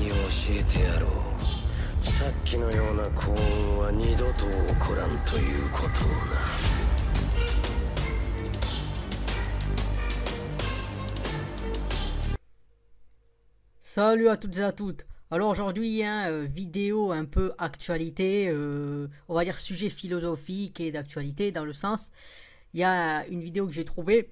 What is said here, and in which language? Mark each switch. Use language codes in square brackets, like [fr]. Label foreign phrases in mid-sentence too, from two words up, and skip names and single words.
[ja] 教えてやろう。さっきのような幸運は二度と起こらんということをな。 [fr] Salut à toutes et à toutes. Alors aujourd'hui, vidéo un peu actualité, on va dire sujet philosophique et d'actualité dans le sens, il y a une vidéo que j'ai trouvée.